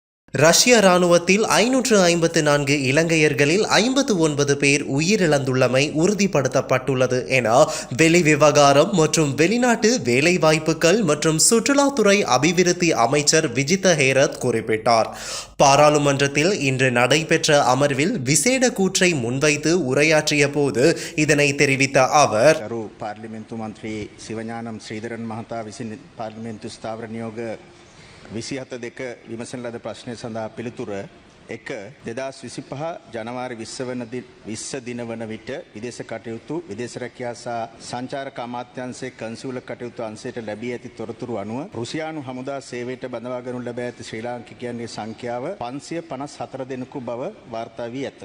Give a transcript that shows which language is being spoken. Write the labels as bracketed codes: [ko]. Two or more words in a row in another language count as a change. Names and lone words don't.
[ta] ரஷ்ய ராணுவத்தில் 554 இலங்கையர்களில் 59 பேர் உயிரிழந்துள்ளமை உறுதிப்படுத்தப்பட்டுள்ளது என வெளிவிவகாரம் மற்றும் வெளிநாட்டு வேலைவாய்ப்புகள் மற்றும் சுற்றுலாத்துறை அபிவிருத்தி அமைச்சர் விஜித ஹேரத் குறிப்பிட்டார். பாராளுமன்றத்தில் இன்று நடைபெற்ற அமர்வில் விசேட கூற்றை முன்வைத்து உரையாற்றிய போது இதனை தெரிவித்த அவர், [si] පාර්ලිමේන්තු මන්ත්‍රී සිවඥානම් ශ්‍රීධරන් මහතා විසින් පාර්ලිමේන්තු ස්ථාවර නියෝග 27 විමසන ලද ප්‍රශ්නය සඳහා පිළිතුර 1 ජනවාරි 20 දින වන විට විදේශ කටයුතු විදේශ රැකියා සහ සංචාරක අමාත්‍යාංශයේ කන්සියුල කටයුතු අංශයට ලැබී ඇති තොරතුරු අනුව රුසියානු හමුදා සේවයට බඳවා ගනු ලැබ ඇති ශ්‍රී ලාංකිකයන්ගේ සංඛ්‍යාව 554 දෙනෙකු බව වාර්තා වී ඇත.